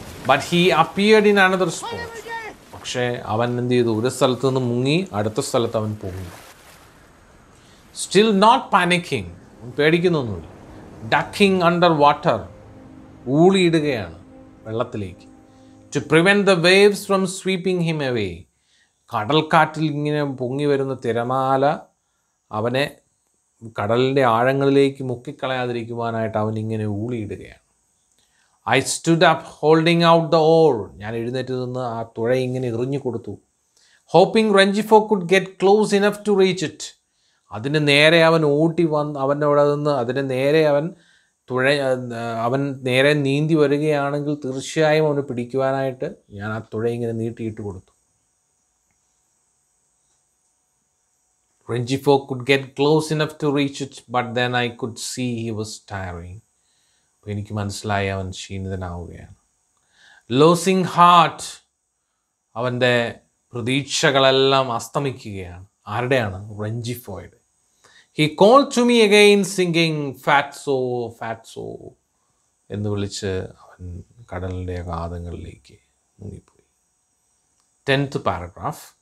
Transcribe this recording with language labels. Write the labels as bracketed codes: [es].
[en] But he appeared in another spot. [ml] പക്ഷേ അവൻ എന്ത് ചെയ്തു, ഒരു സ്ഥലത്ത് നിന്ന് മുങ്ങി അടുത്ത സ്ഥലത്ത് അവൻ പൊങ്ങി. [en] Still not panicking, [ml] പേടിക്കുന്നൊന്നുമില്ല. [en] Ducking under water, [ml] ഊളിയിടുകയാണ് വെള്ളത്തിലേക്ക്. [en] To prevent the waves from sweeping him away. [ml] കടൽക്കാറ്റിൽ ഇങ്ങനെ പൊങ്ങി വരുന്ന തിരമാല അവനെ കടലിൻ്റെ ആഴങ്ങളിലേക്ക് മുക്കിക്കളയാതിരിക്കുവാനായിട്ട് അവൻ ഇങ്ങനെ ഊളിയിടുകയാണ്. [en] I stood up holding out the oar. [ml] ഞാൻ എഴുന്നേറ്റ് നിന്ന് ആ തുഴ ഇങ്ങനെ എറിഞ്ഞു കൊടുത്തു. [en] Hoping Rengifo could get close enough to reach it. [ml] അതിന് നേരെ അവൻ ഓടി വന്ന് അവനോട് നിന്ന് അതിന് നേരെ അവൻ നേരെ നീന്തി വരികയാണെങ്കിൽ തീർച്ചയായും അവന് പിടിക്കുവാനായിട്ട് ഞാൻ ആ തുഴ ഇങ്ങനെ നീട്ടിയിട്ട് കൊടുത്തു. [en] Rengifo could get close enough to reach it, but then I could see he was tiring. [ml] അപ്പോൾ എനിക്ക് മനസ്സിലായി അവൻ ക്ഷീണിതനാവുകയാണ്. [en] Losing heart, [ml] അവൻ്റെ പ്രതീക്ഷകളെല്ലാം അസ്തമിക്കുകയാണ്. ആരുടെയാണ്? റെഞ്ചിഫോയുടെ. [en] He called to me again singing "Fatso, Fatso" [ml] എന്ന് വിളിച്ച് അവൻ കടലിൻ്റെ അഗാധങ്ങളിലേക്ക് മുങ്ങിപ്പോയി. [en] 10th paragraph.